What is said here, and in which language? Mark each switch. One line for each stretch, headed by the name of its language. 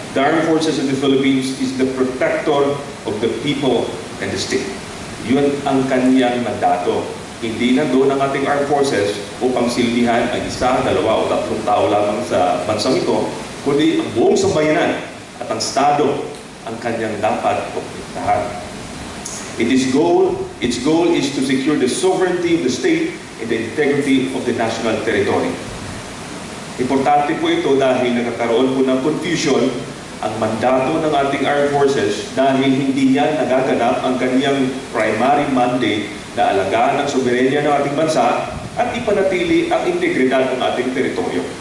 English: The Armed Forces of the Philippines is the protector of the people and the state.
Filipino: Yun ang kanyang mandato. Hindi na doon ang ating armed forces upang silbihan ang isa, dalawa o tatlong tao lamang sa bansang ito, kundi ang buong sambayanan at ang Estado ang kanyang dapat protektahan.
English: Its goal is to secure the sovereignty of the state and the integrity of the national territory.
Filipino: Importante po ito dahil nakakaroon po ng confusion ang mandato ng ating armed forces dahil hindi niya nagaganap ang kanyang primary mandate na alagaan ang soberenya ng ating bansa at ipanatili ang integridad ng ating teritoryo.